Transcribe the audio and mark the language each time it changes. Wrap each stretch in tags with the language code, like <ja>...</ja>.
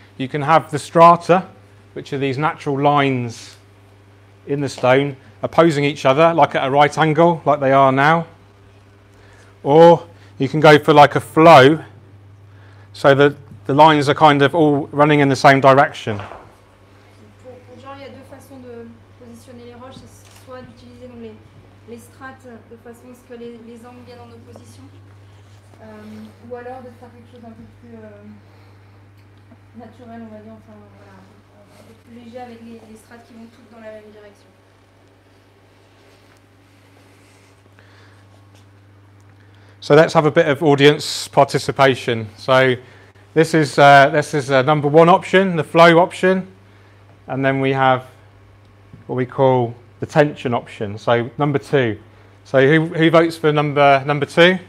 <en>You can have the strata, which are these natural lines in the stone opposing each other, like at a right angle, like they are now. Or you can go for like a flow, so that the lines are kind of all running in the same direction.</en> <fr>Pour Jean, il y a deux façons de positionner les roches, c'est soit d'utiliser les strates de façon à ce que les angles viennent en opposition, ou alors de faire quelque chose d'un peu plus naturel, on va dire, enfin voilà, un peu plus léger avec les strates qui vont toutes dans la même direction.</fr> <en>So let's have a bit of audience participation. So this is number one option, the flow option, and then we have what we call the tension option. So number two. So who votes for number two?</en>